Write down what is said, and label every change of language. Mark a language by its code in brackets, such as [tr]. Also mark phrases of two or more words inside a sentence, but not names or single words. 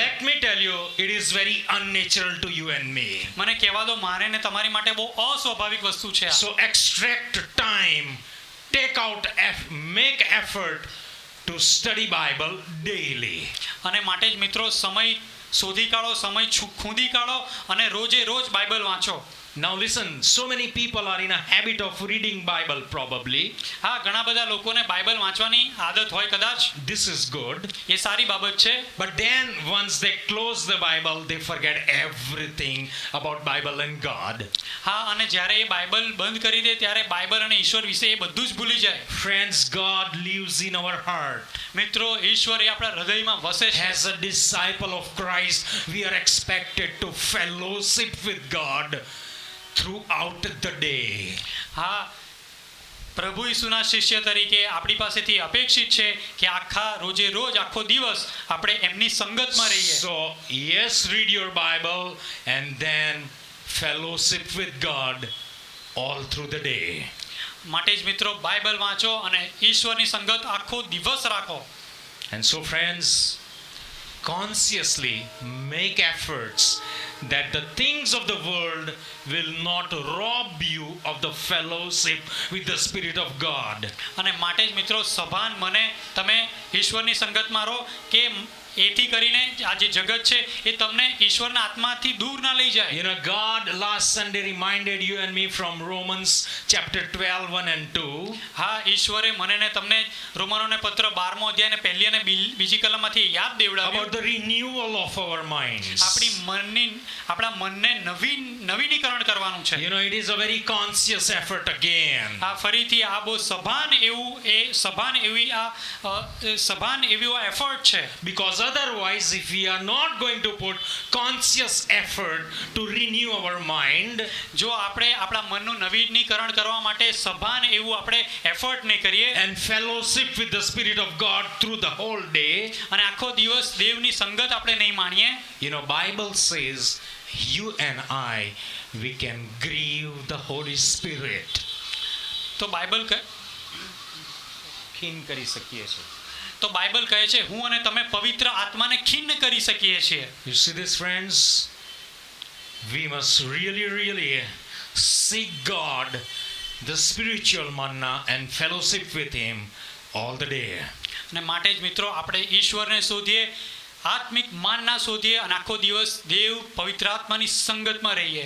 [en] Let me tell you, it is very unnatural to you and me. [gu] મને કહેવા દો, મારે ને તમારી માટે બહુ અસ્વાભાવિક વસ્તુ છે. [en] So extract time, take out, make effort to study Bible daily. [gu] અને માટે જ મિત્રો સમય શોધી કાઢો, સમય ખૂંદી કાઢો અને રોજે રોજ બાઇબલ વાંચો. [en] Now listen, so many people are in a habit of reading Bible probably. [gu] હા, ઘણા બધા લોકોને બાઇબલ વાંચવાની આદત હોય કદાચ. [en] This is good. [gu] એ સારી બાબત છે. [en] But then once they close the Bible, they forget everything about Bible and God. [gu] હા, અને જ્યારે એ બાઇબલ બંધ કરી દે ત્યારે બાઇબલ અને ઈશ્વર વિશે એ બધું જ ભૂલી જાય. [en] Friends, God lives in our heart. [gu] મિત્રો, ઈશ્વર એ આપણા હૃદયમાં વસે છે. [en] As a disciple of Christ, we are expected to fellowship with God throughout the day. [gu] હા, પ્રભુ ઈસુના શિષ્ય તરીકે આપણી પાસેથી અપેક્ષિત છે કે આખા રોજે રોજ આખો દિવસ આપણે એમની સંગતમાં રહીએ. [en] So yes, read your Bible and then fellowship with God all through the day. [gu] માટે જ મિત્રો બાઇબલ વાંચો અને ઈશ્વરની સંગત આખો દિવસ રાખો. [en] And so friends, consciously make efforts that the things of the world will not rob you of the fellowship with the Spirit of God. [gu] અને માટે જ મિત્રો સભાન મને તમે ઈશ્વરની સંગતમાં રહો કે એથી કરીને આ જે જગત છે એ તમને ઈશ્વરના આત્માથી દૂર ના લઈ જાય. [en] You know, God last Sunday reminded you and me from Romans chapter 12, 1 and 2. [gu] હા, ઈશ્વરે મને ને તમને રોમનોને પત્ર 12મો અધ્યાય ને પહેલી અને બીજી કલમમાંથી યાદ દેવડાવ્યું [en] About the renewal of our minds. [gu] આપણા મનને નવીનીકરણ કરવાનું છે. [en] You know, it is a very conscious effort again. [gu] આ ફરીથી આ બહુ સભાન એવી આ એફર્ટ છે. [en] Because otherwise, if we are not going to put conscious effort to renew our mind, [gu] જો આપણે આપણા મનનું નવીનીકરણ કરવા માટે સભાન એવું આપણે એફર્ટ નહીં કરીએ [en] and fellowship with the Spirit of God through the whole day, [gu] અને આખો દિવસ દેવની સંગત આપણે નહીં માણીએ, [en] you know, Bible says you and I, we can grieve the Holy Spirit. [gu] તો બાઇબલ ખીન કરી શકીએ છીએ. તો બાઇબલ કહે છે હું અને તમે પવિત્ર આત્માને ખિન્ન કરી શકીએ છીએ. [en] You see this, friends? We must really seek God, the spiritual manna, and fellowship with Him all the day. [gu] અને માટે જ મિત્રો આપણે ઈશ્વરને શોધીએ, આત્મિક માનના શોધીએ અને આખો દિવસ દેવ પવિત્ર આત્માની સંગતમાં રહીએ.